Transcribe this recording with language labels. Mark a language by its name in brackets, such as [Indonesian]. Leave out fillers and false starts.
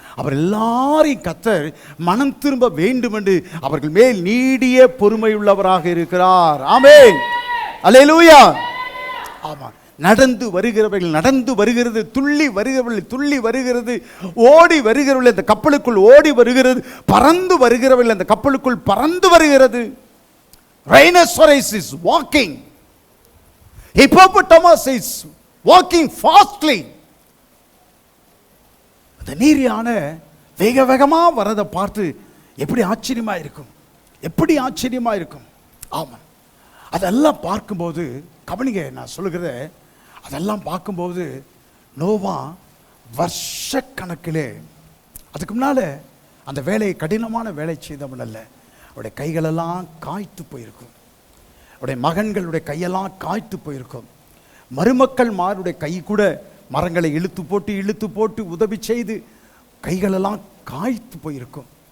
[Tamil] அவர் எல்லாரையும் கர்த்தர் மனம் திரும்ப வேண்டும் என்று அவர்கள் மேல் நீடிய பொறுமை உள்ளவராக இருக்கிறார். ஆமென், அல்லேலூயா. ஆமா. நடந்து வருகிறவர்கள் நடந்து வருகிறது, துள்ளி வருகிறவர்கள் துள்ளி வருகிறது, ஓடி வருகிறவர்கள் அந்த கப்பலுக்குள் ஓடி வருகிறது, பறந்து வருகிறவர்கள் அந்த கப்பலுக்குள் பறந்து வருகிறது. [English] Rhinoceros is walking, hippopotamus is walking fastly. [Tamil] அந்த நீர் யானை வேக வேகமா வரதை பார்த்து எப்படி ஆச்சரியமா இருக்கும், எப்படி ஆச்சரியமா இருக்கும். ஆமா, அதெல்லாம் பார்க்கும்போது கவனிங்க, நான் சொல்லுகிறத அதெல்லாம் பார்க்கும்போது நோவா வருஷக்கணக்கிலே, அதுக்கு முன்னால அந்த வேலையை கடினமான வேலை செய்தவன் அல்ல, அவருடைய கைகளெல்லாம் காய்த்து போயிருக்கும், அவருடைய மகன்களுடைய கையெல்லாம் காய்த்து போயிருக்கும், மருமக்கள் மாருடைய கை கூட மரங்களை இழுத்து போட்டு உதவி செய்து கைகளெல்லாம் காய்த்து போயிருக்கும்.